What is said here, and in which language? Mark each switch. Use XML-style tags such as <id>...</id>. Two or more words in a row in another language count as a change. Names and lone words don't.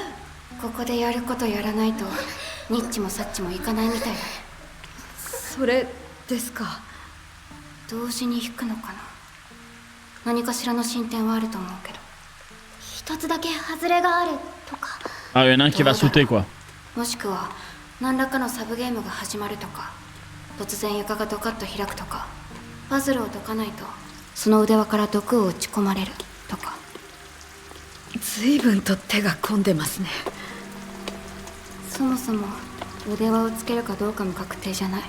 <ja>ここでやることやらないとニッチもサッチもいかないみたいだね。それですか。同時に引くのかな。何かしらの進展はあると思うけど。一つだけ外れがあるとか。</ja> <fr>Ah, il y en a un qui va sauter quoi.</fr> <ja>もしくは何らかのサブゲームが始まるとか、突然床がドカッと開くとか、パズルを解かないとその腕輪から毒を打ち込まれるとか。随分と手が込んでますね。そもそも腕輪をつけるかどうかも確定じゃない。</ja>